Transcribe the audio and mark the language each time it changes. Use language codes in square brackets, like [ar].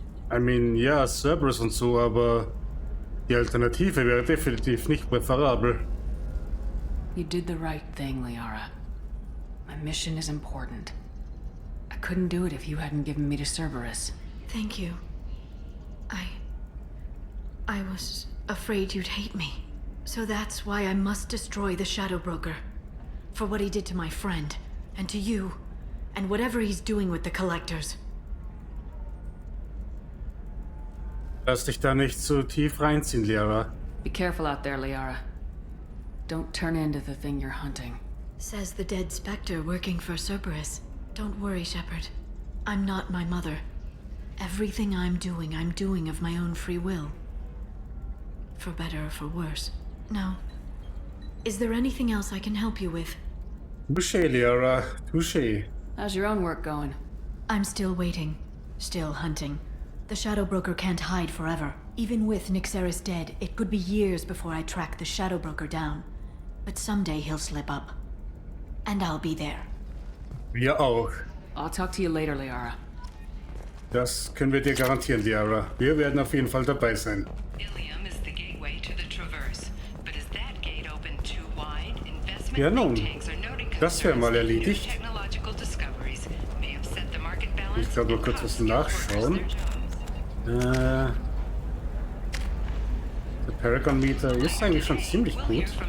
[de] I mean, ja, Cerberus und so, aber die Alternative wäre definitiv nicht präferabel. [en] You did the right thing, Liara. My mission is important. I couldn't do it if you hadn't given me to Cerberus. Thank you. I was afraid you'd hate me. So that's why I must destroy the Shadow Broker. For what he did to my friend, and to you, and whatever he's doing with the collectors. [de] Lass dich da nicht so tief reinziehen, Liara. [en] Be careful out there, Liara. Don't turn into the thing you're hunting. Says the dead specter working for Cerberus. Don't worry, Shepard. I'm not my mother. Everything I'm doing of my own free will. For better or for worse. Now, is there anything else I can help you with? Touché, Liara. Touché. How's your own work going? I'm still waiting. Still hunting. The Shadow Broker can't hide forever. Even with Nixeris dead, it could be years before I track the Shadow Broker down. But someday he'll slip up. And I'll be there. [de] Wir auch. [en] I'll talk to you later, Liara. [de] Das können wir dir garantieren, Liara. Wir werden auf jeden Fall dabei sein. [en] Illium is the gateway to the Traverse. But is that gate open too wide? Investment [de] Ja nun, [en] tanks are noting [de] das wäre mal erledigt. [en] technological discoveries may upset the market balance. [de] Ich glaube, mal kurz was nachschauen. Der Paragon-Meter ist eigentlich schon ziemlich gut.